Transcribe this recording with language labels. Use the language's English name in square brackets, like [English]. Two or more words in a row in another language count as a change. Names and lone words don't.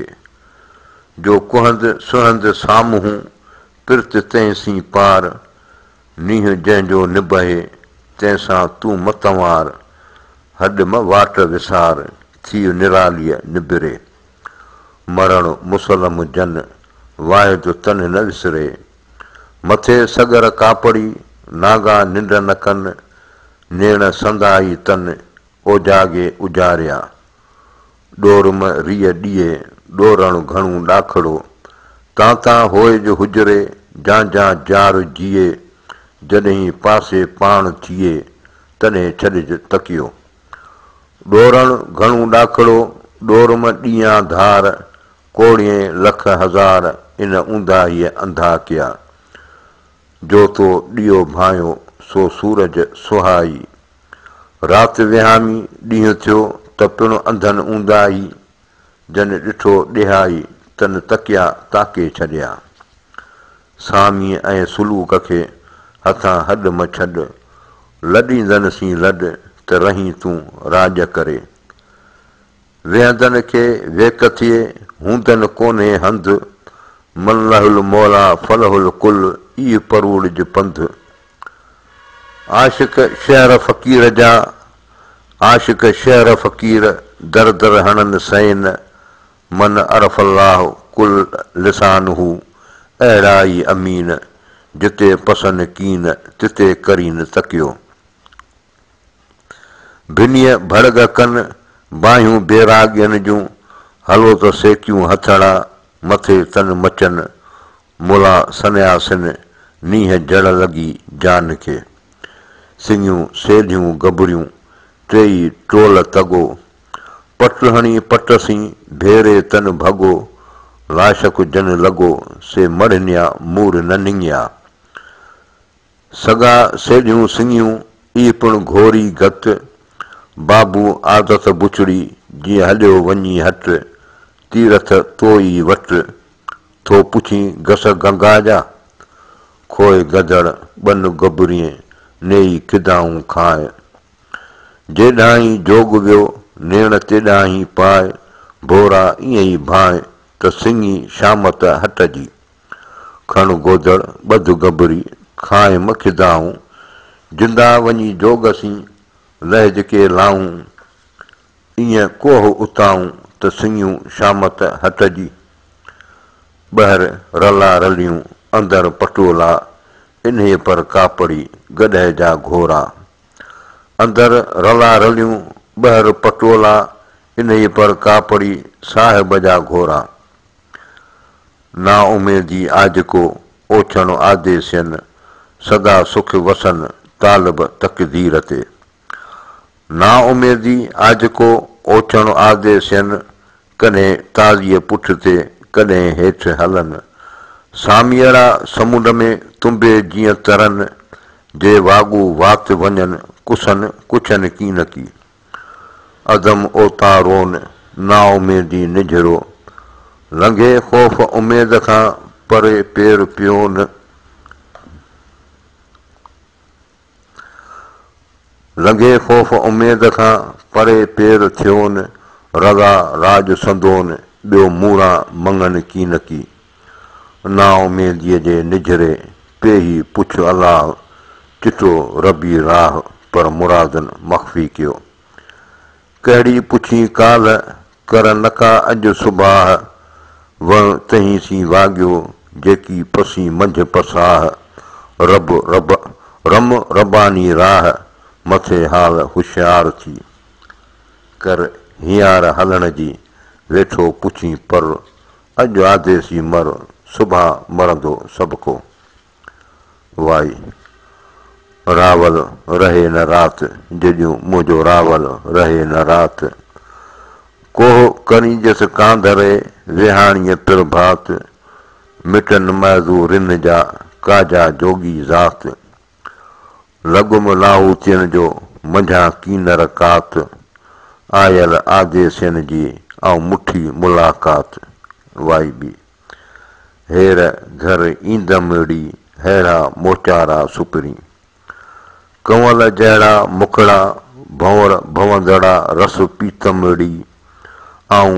[Sindhi] जो कुहंद सुहंद साम्हूं पिरत तंहिंसीं पार, नींहुं जंहिंजो निबहे तंहिंसां तूं मतवार। हॾ म वाट विसार थी निरालीअ निबिरे, मरण मुसलम जन वाहिद तन न विसरे। मथे सगर कापड़ी नागा निंड न कनि, नेण संदाई तन ओजागे उजारिया। ॾोरम रीअ ॾिए ॾोरण घणो ॾाखड़ो, तां होए जो हुजरे जां जार जीए। जॾहिं पासे पाण थिए तॾहिं छॾिज तकियो। ॾोरण घणो ॾाखड़ो ॾोरम ॾींहं धार, कोड़िए लख हज़ार इन ऊंदाहीअ अंधा कया। जो तो ॾियो भायो सो सूरज सुहाई, राति विहामी ॾींहुं थियो त पिणु अंधनि ऊंदाही। जन ॾिठो ॾिहाई तन तकिया ताके छॾिया। सामीअ ऐं सुलूक खे हथां हॾ म छॾ, लॾींदन सी लॾ त रहीं तूं राॼ करे। वेहंदन खे वेक थिए हूंदन कोन्हे हंधु, [Arabic] من له المولى فله الكل [Sindhi] ई परूड़ पंध। आशिक शहर फ़क़ीर जा आशिक शहर फ़क़ीर दर दर हणन सैन, [Arabic] من عرف الله كل لسانه [Sindhi] अहिड़ा ई अमीन। जिते पसंद कीन तिते करीन तकियो। भिनीअ भड़ग कनि बाहियूं बेरागियन जूं, हलो त सेकियूं हथड़ा मथे तन मचन। मुला सन्यासिन नींहं जड़ लॻी जान खे। सिंगियूं सेलियूं गबरियूं टेई टोल तगो, पट हणी पटसीं भेरे तन भॻो। लाशक जन लॻो से मढ़निया मूर न निंगिया। सगा सेलियूं सिंगियूं ई पिणु घोरी गत, बाबू आदत बुचड़ी जीअं हलियो वञी हट। तीरथ तोई वट थो पुछी घस गंगा जा, खोए गदड़ बन गबरीअ नेई किदाऊं खाए। जेॾाहीं जोग वियो नेण तेॾाहीं पाए, भोरा ईअं ई भाए त सिंगी शामत हट जी। खण गोदड़ ॿध गबरी खाए म खिदाऊं, जिंदा वञी जोगसीं लहज के लाऊं। ईअं कोह उताऊं त सिंगियूं शामत हट जी। ॿाहिरि रला रलियूं अंदरि पटोला, इन्हे पर कापड़ी गॾह जा घोरा। अंदरि रला रलियूं ॿाहिरि पटोला, इन्हे पर कापड़ी साहिब जा घोरा। ना उमेदी आज को ओछण आदेसियन, सदा सुख वसन तालब तक़दीर ते। ना उमेदी आज को ओछण आदेसियन, कॾहिं ताज़ीअ पुठ ते कॾहिं हेठि हलन। सामीअड़ा समुंड में तुम्बे जीअं तरन, जे वाॻू वात वञनि कुसन कुछन कीन की। अदम ओतारोन ना उमेदी निझरो, लंघे ख़ौफ़ उमेद खां परे पेर पियोन। लंघे ख़ौफ़ उमेद खां परे पेर थियोन। रगा राज संदोन ॿियो मूड़ा मङनि कीन की। ना उमेदीअ जे निझरे पेही पुछ अलाह, चिठो रबी राह पर मुरादन मख़फ़ी कयो। कहिड़ी पुछी काल कर नका अॼु सुबाह, वण तहीं सी वाॻियो जेकी पसी मंझि पसाह। रम रबानी राह मथे हाल होशियार थी, कर हियार हलण जी वेठो पुछी पर। अॼु आदेसी मर सुभां मरंदो सभ को। वाई रावल रहे न राति जॾहिं मुंहिंजो रावल रहे न राति। कोह करीजस कांधरे विहाणीअ प्रभात, मिटन महज़ू रिन जा काजा जोगी ज़ात लॻुम लाहूतियुनि जो मंझां कीन रकात आयल आदेसियुनि जी ऐं मुठी मुलाक़ात वाई बि हेर घर ईंदमड़ी हेड़ा मोचारा सुपरी कंवल जहिड़ा मुखड़ा भंवर भवंदड़ा रस पीतमड़ी ऐं